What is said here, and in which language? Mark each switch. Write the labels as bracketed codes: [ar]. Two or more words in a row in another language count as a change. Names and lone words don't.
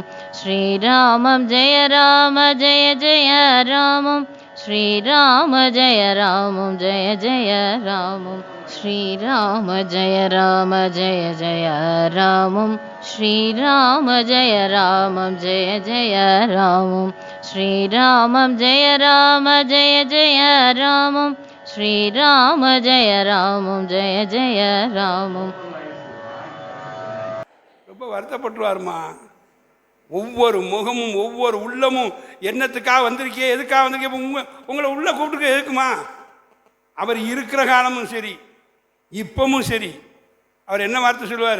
[sa] श्रीरामं जय जय रामं श्रीराम जय जय रामं श्रीराम जय जय रामं श्रीराम जय जय रामं श्रीरामं जय जय रामं श्रीराम जय जय रामं. [ta] ரொம்ப வருத்தப்பட்டுருவாருமா. ஒவ்வொரு முகமும் ஒவ்வொரு உள்ளமும் என்னத்துக்காக வந்திருக்கே, எதுக்காக வந்திருக்கே, உங்களை உள்ள கூப்பிட்டுக்க எதுக்குமா? அவர் இருக்கிற காலமும் சரி, இப்பவும் சரி, அவர் என்ன வார்த்தை சொல்லுவார்?